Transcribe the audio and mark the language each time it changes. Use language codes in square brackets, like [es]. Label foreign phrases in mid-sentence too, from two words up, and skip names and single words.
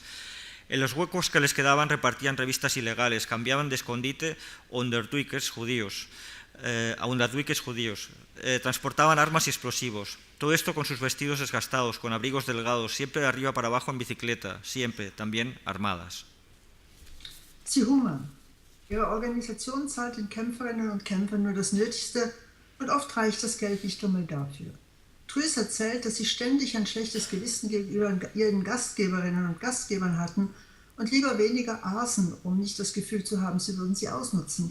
[es] En los huecos que les quedaban repartían revistas ilegales, cambiaban de escondite a underduikers judíos, transportaban armas y explosivos. Todo esto con sus vestidos desgastados, con abrigos delgados, siempre de arriba para abajo en bicicleta, siempre, también armadas. [de] Sie hungern. Ihre Organisation zahlt den Kämpferinnen und Kämpfern nur das Nötigste und oft reicht das Geld nicht einmal dafür. Truus erzählt, dass sie ständig ein schlechtes Gewissen gegenüber ihren Gastgeberinnen und Gastgebern hatten und lieber weniger aßen, um nicht das Gefühl zu haben, sie würden sie ausnutzen.